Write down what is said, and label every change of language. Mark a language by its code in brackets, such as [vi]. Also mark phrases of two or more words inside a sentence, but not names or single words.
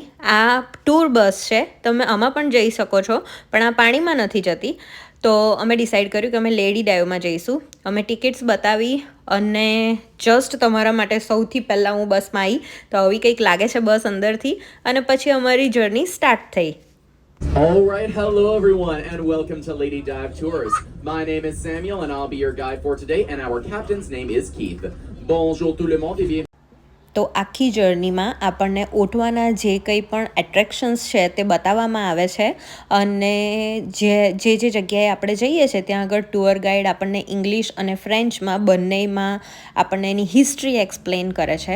[gu] આ ટૂર બસ છે, તમે આમાં પણ જઈ શકો છો, પણ આ પાણીમાં નથી જતી. તો અમે ડિસાઈડ કર્યું કે અમે લેડી ડાઈવમાં જઈશું. અમે ટિકિટ્સ બતાવી, અને જસ્ટ તમારા માટે સૌથી પહેલાં હું બસમાં આવી. તો આવી કંઈક લાગે છે બસ અંદરથી, અને પછી અમારી [en] journey start [gu] થઈ. [en] All right, hello everyone, and welcome to Lady Dive Tours. My name is Samuel, and I'll be your guide for today, and our captain's name is Keith. [fr] Bonjour tout le monde, et bienvenue. [gu] તો આખી જર્નીમાં આપણને ઓટવાના જે કંઈ પણ એટ્રેક્શન્સ છે તે બતાવવામાં આવે છે, અને જે જગ્યાએ આપણે જઈએ છીએ ત્યાં આગળ [en] tour guide [gu] આપણને ઇંગ્લિશ અને ફ્રેન્ચમાં બંનેમાં આપણને એની [en] history explain [gu] કરે છે.